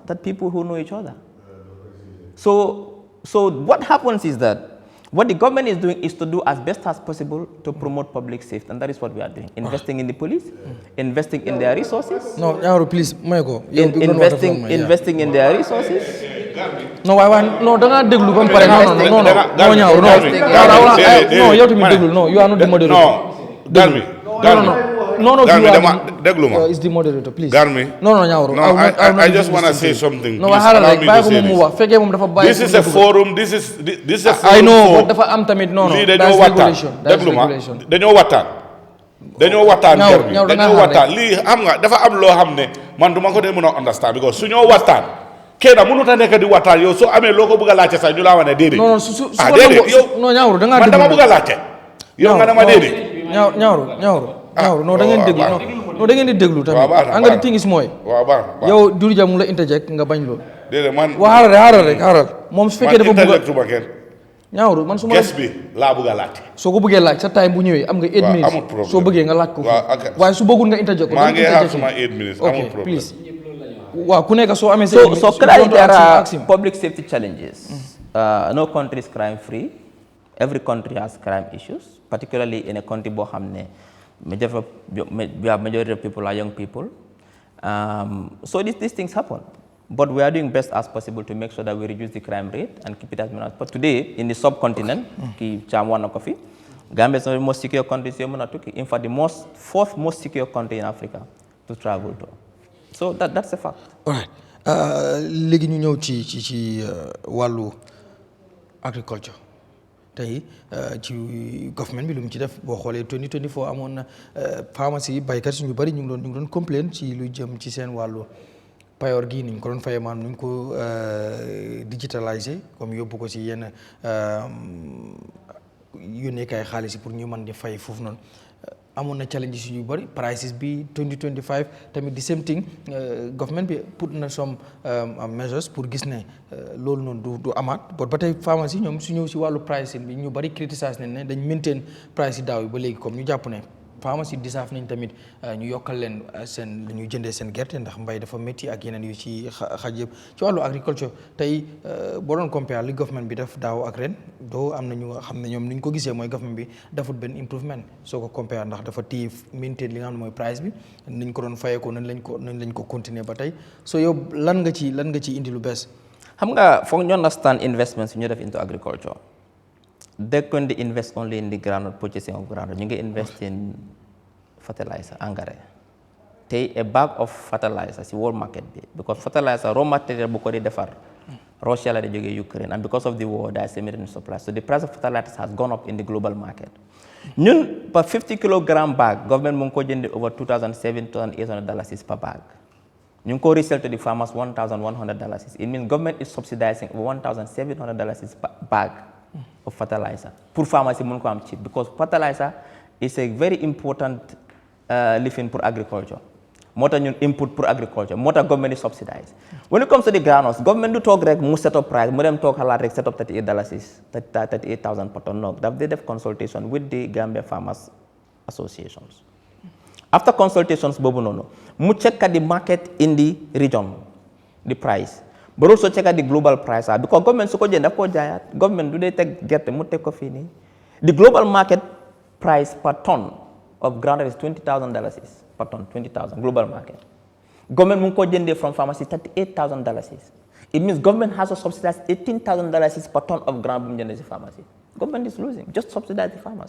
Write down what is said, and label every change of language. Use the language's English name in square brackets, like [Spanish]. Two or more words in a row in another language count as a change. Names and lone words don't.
[English] That people who know each other. So what happens is that what the government is doing is to do as best as possible to promote public safety, and that is what we are doing. Investing in the police, investing in their resources. No, Nyawuru, please, Michael. Investing in their resources. No, no, don't [Wolof] déglu ba pare. [English] No, Nyawuru, no, you have to be déglu. No, you are not the moderator. No, Garmi. No, déglu ma. Is the moderator, please. Garmi. No, Nyawuru. No, I just want to say something. No, this is a forum. This is a forum. I know, but [Wolof] dafa am tamit [English] no. That's regulation. [Wolof] Déglu ma. dañoo waxtaan Garmi. dañoo waxtaan lii xam nga dafa am loo xam ne man duma ko de mën a understand because su ñoo waxtaan kenn mënut a nekk di waxtaan yow soo amee loo ko bëgg a laajte sax ñu laa wane déedéet. non déedéet yow non Nyawuru da ngaa man dama bëgg a laajte yow nga ne ma déedéet. Nyawuru non da ngeen déglu non da ngeen di déglu tamit nga di tingis mooy waaw baax yow Durja mu la interject nga bañ loolu déedéet man xaaral moom su fekkee dafa bëgg Nyawuru man su ma ges bi laa bëgg a laajte soo ko bëggee laaj sa time bu ñëwee am nga 8 minutes soo bëggee nga laaj ko waaye su bëggul nga interject ko maa ngi xaar suma 8 minutes amul problème please waaw ku nekk soo amee [English] so clearly there are public safety challenges. No country is crime free. Every country has crime issues, particularly in a country [Wolof] boo xam ne [English] majority of people are young people. So these things happen. But we are doing best as possible to make sure that we reduce the crime rate and keep it as minimal. But today, in the subcontinent, Gambia is one of the most secure countries. In fact, the fourth most secure country in Africa to travel to. So that's a fact. All right. [Wolof] Léegi ñu ñëw ci wàllu agriculture tey ci government bi lu mu ci def boo xoolee 2024 amoon na pharmacie baykat suñu bari ñu ngi doon complain ci lu jëm ci seen wàllu payoor gi ni ñu ko doon fayee maanaam ñu ko digitaliser comme yóbbu ko ci yenn yónnee kay xaalis pour ñu mën di fay foofu noonu amoon na challenges yu bari prices bi 2025 tamit [English] the same thing [Wolof] government bi put na [English] some measures [Wolof] pour gis ne loolu noonu du amaat ba tey pharmacie ñoom su ñëw si wàllu pricing bi ñu bari criticize nañ ne dañ maintain price yi daaw yi ba léegi comme ñu jàpp ne pharmacie disaaf nañ tamit ñu yokkal leen seen dañuy jëndee seen gerte ndax mbay dafa métti ak yeneen yu ci xaj yëpp ci wàllu agriculture tey boo doon compare li government bi def daaw ak ren doo am na ñu nga xam ne ñoom ni ñu ko gisee mooy government bi defut benn improvement soo ko compare ndax dafa téye maintain li nga xam ne mooy price bi niñ ko doon fayee ko nañ lañ ko continuer ba tey so yow lan nga ci indi lu bees. xam nga foog ñu [English] understand investments [Wolof] ñu def [English] into agriculture. They couldn't invest only in the groundnut, purchasing of groundnut. You can invest in fertilizer, engrais. Take a bag of fertilizer, the world market, because fertilizer, raw material, Russia [Wolof] la jógee [English] Ukraine, and because of the war there is a limited supply, so the price of fertilizers has gone up in the global market. ñun per 50 kilogram bag government [Wolof] mu ngi ko jëndee [English] over $2,700 per bag. [Wolof] ñu ngi ko [English] resell to the farmers $1,100. It means government is subsidizing over $1,700 per bag of fertilizer pour farmers [Wolof] yi mun ko am [English] cheap, because fertilizer is a very important lifin pour agriculture. [Wolof] moo tax ñun [English] input pour agriculture, [Wolof] moo tax [English] government is subsidized. When it comes to the granules, government [Wolof] du toog rek mu [English] set up price, [Wolof] mu dem toog xalaat rek [English] set up $38,000 per ton. No, they def consultation with the Gambia Farmers Associations. After consultations [Wolof] boobu noonu, mu [English] check the market in the region, the price, but also check the global price, because government [Wolof] su ko jënd daf koo jaayaat. Government du dee teg gerte mu teg ko fii nii. [English] The global market price per ton of groundnut is $20,000 per ton, 20,000 global market. [Wolof] Government mu ngi ko jëndee [English] from pharmacy $38,000. It means government has to subsidize $18,000 per ton of ground [Wolof] bu mu jëndee si [English] pharmacy. Government is losing, just subsidize the farmers.